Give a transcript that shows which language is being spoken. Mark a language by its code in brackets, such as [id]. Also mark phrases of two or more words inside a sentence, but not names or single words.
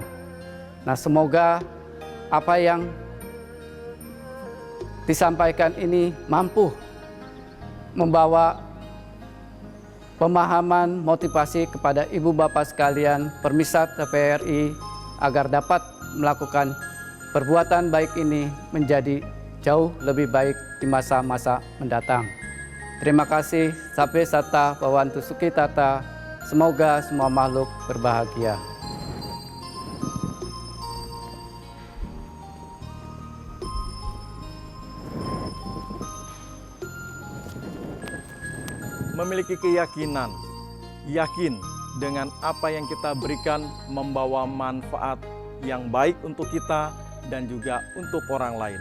[id] Nah, semoga apa yang disampaikan ini mampu membawa pemahaman, motivasi kepada ibu bapak sekalian Permisat TVRI agar dapat melakukan perbuatan baik ini menjadi jauh lebih baik di masa-masa mendatang. Terima kasih. [pi] Sabe sata bawantu sukitata. [id] Semoga semua makhluk berbahagia. Memiliki keyakinan, yakin dengan apa yang kita berikan membawa manfaat yang baik untuk kita dan juga untuk orang lain.